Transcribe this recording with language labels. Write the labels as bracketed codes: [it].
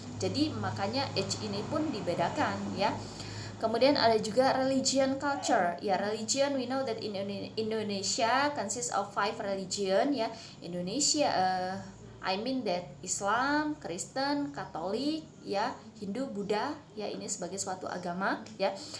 [id] Jadi makanya age ini pun dibedakan ya. Kemudian ada juga religion culture. [en] Ya, religion we know that in Indonesia consists of 5 religion ya. [id] Indonesia [en] I mean that [id] Islam, Kristen, Katolik, ya, Hindu, Buddha, ya, ini sebagai suatu agama, ya.